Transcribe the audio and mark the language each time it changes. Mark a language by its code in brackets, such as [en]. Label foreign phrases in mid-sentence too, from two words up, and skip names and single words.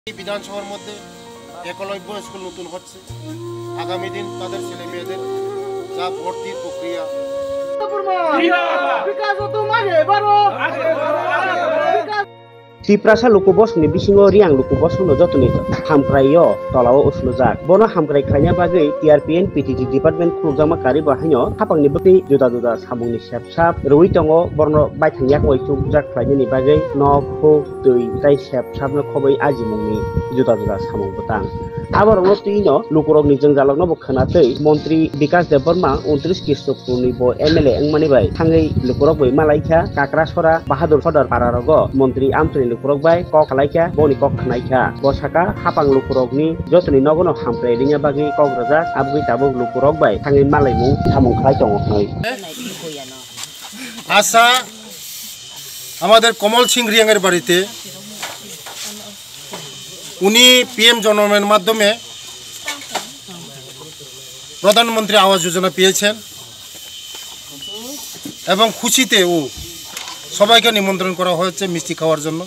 [bn] বিধানসভার মধ্যে একলব্য স্কুল নতুন হচ্ছে। আগামী দিন তাদের ছেলে মেয়েদের যা ভর্তির প্রক্রিয়া [trp] Tiprasa luku bos ni bisingo riang luku bos no joto ni hamkrayo tolao uslo jak bono hamkrai khanya bagai TRPN PTG department khurjama kari bahanyo hapang ni bukti juda samung ni sap sap roi tongo borno bai thangyak oi chuk jak khlai ni bagai no kho tui tai sap sap no khobai ajimung ni juda samung butang আবার অনতিনো লুকুরক নিজং জালকনো বখানাতৈ মন্ত্রী বিকাশ দেববর্মা 29 কৃষ্ণপুরনি ব এমএলএ এংমানি বাই থাঙ্গৈ লুকুরক বই মালাইখা কাকরাছড়া বাহাদুর সদর পারারগ মন্ত্রী আমতনি লুকুরক বাই কক খালাইখা বনি কক খানাইখা বসাকা হাপাং লুকুরকনি যতনি নগনো হামপ্রাই রিঙা বাগি কগ্রাজা আবগৈ তাবক লুকুরক বাই থাঙ্গৈ মালাইমু সামুং খালাই দङ [bn] আশা আমাদের কমল সিং রিয়াংয়ের বাড়িতে উনি পিএম জনমনের মাধ্যমে প্রধানমন্ত্রী আবাস যোজনা পেয়েছেন এবং খুশিতে সবাইকে নিমন্ত্রণ করা হয়েছে মিষ্টি খাওয়ার জন্য।